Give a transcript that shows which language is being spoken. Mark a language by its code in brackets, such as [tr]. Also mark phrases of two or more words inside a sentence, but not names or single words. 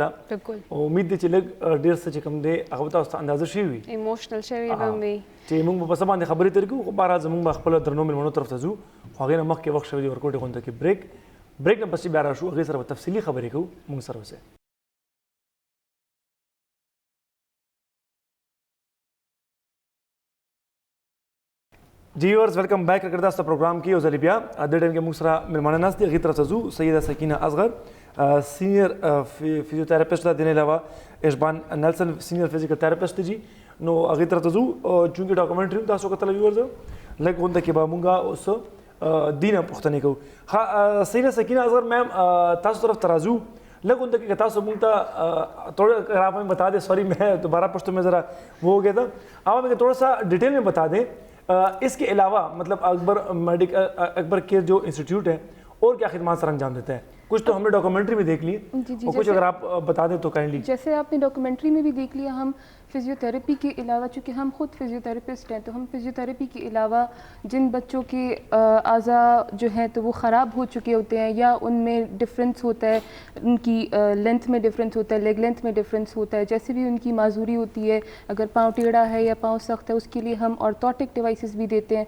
[ps] بالکل امید دی چې لږ ډېر څه چې کوم دی هغه به تاسو ته اندازه شوي وي ایموشنل شوي به وي چې موږ به په څه باندې خبرې ترې کوو خو بهرحال زموږ به خپلو درنو مېلمنو طرف ته ځو خو هغې نه مخکې وخت شوی دی ورکوټې غونډه کې بریک نه پسې بیا راشو هغې سره به تفصیلي خبرې کوو موږ سره اوسئ. جی [en] viewers welcome back [ps] اگر تاسو ته پروګرام کې یو ځلې بیا د ټایم کې موږ سره مېلمانه ناست دي هغې طرف ته ځو سیده سکینه اصغر [en] senior physiotherapist [ps] ده دې علاوه اشبان نیلسن [en] senior physical therapist [ps] دي نو هغې طرف ته ځو چونکې ډاکومنټري هم تاسو کتله ویورز لږ غونډه کې به موږ اوس دینه پوښتنې کوو. ها سیده سکینه اصغر میم تاسو طرف ته راځو لږ غونډه کې تاسو موږ ته [ur] تھوڑا اگر آپ ہمیں بتا دیں سوری میں دوبارہ پشتو میں ذرا وہ ہو گیا تھا آپ ہمیں تھوڑا سا ڈیٹیل میں بتا دیں اس کے علاوہ مطلب اکبر کیئر جو انسٹیٹیوٹ ہے اور کیا خدمات سر انجام دیتا ہے. کچھ تو ہم نے ڈاکومنٹری میں دیکھ لی اور کچھ اگر آپ بتا دیں تو کائنڈلی. جیسے آپ نے ڈاکومنٹری میں بھی دیکھ لیا ہم فزیوتھراپی کے علاوہ چونکہ ہم خود فزیوتھراپسٹ ہیں تو ہم فزیوتھراپی کے علاوہ جن بچوں کے اعضاء جو ہیں تو وہ خراب ہو چکے ہوتے ہیں یا ان میں ڈفرینس ہوتا ہے ان کی لینتھ میں ڈفرینس ہوتا ہے [en] leg length [ur] میں ڈفرینس ہوتا ہے جیسے بھی ان کی معذوری ہوتی ہے اگر پاؤں ٹیڑھا ہے یا پاؤں سخت ہے اس کے لیے ہم [en] orthotic devices [ur] بھی دیتے ہیں.